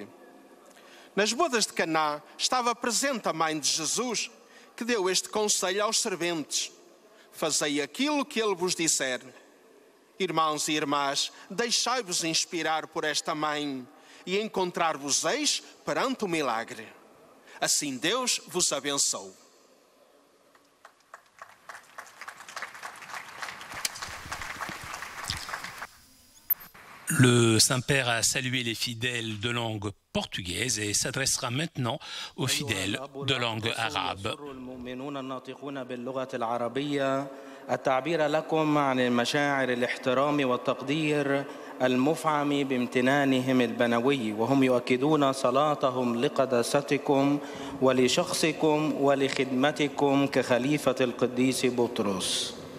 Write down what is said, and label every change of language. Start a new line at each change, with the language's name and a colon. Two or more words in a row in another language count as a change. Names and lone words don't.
Portuguese: Nas bodas de Caná estava presente a mãe de Jesus, que deu este conselho aos serventes: fazei aquilo que ele vos disser. Irmãos e irmãs, deixai-vos inspirar por esta mãe e encontrar-vos-eis perante o milagre. Assim Deus vos abençoe.
French: Le Saint-Père a salué les fidèles de langue portugaise et s'adressera maintenant aux fidèles de langue arabe.
Arabic: التعبير لكم عن المشاعر الاحترام والتقدير المفعم بامتنانهم البنوي، وهم يؤكدون صلاتهم لقداستكم ولشخصكم ولخدمتكم كخليفة القديس بطرس.